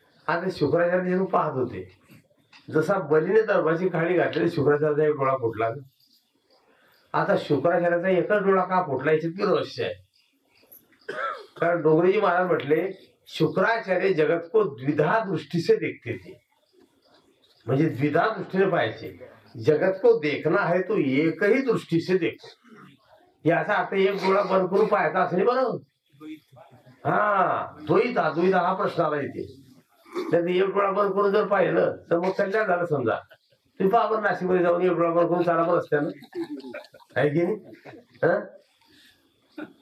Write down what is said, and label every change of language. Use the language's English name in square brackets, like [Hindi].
[Marathi] आता शुक्राचार्य जेव्हा पाहत होते, जसा बलीने दर्भाची खाली घातली, शुक्राचार्याचा एक डोळा फुटला. आता शुक्राचार्याचा एकच डोळा का फुटला याच्यात की रहस्य आहे. कारण डोंगरेजी महाराज म्हटले, [Hindi] शुक्राचार्य जगत को द्विधा दृष्टि से देखते थे. [Marathi] म्हणजे द्विधा दृष्टीने पाहायचे. [Hindi] जगत को देखना है तो एक ही दृष्टि से देखो. [Marathi] याचा अर्थ एक डोळा बंद करून पाहायचा असं नाही बरोबर. द्वैत हा प्रश्न आला इथे. तर एक डोळा बंद करून जर पाहिलं तर मग कल्याण झालं. समजा तुम्ही पाहा नाशिकमध्ये जाऊन एक डोळा बंद करून चाला बरं असत्या ना, आहे की नाही?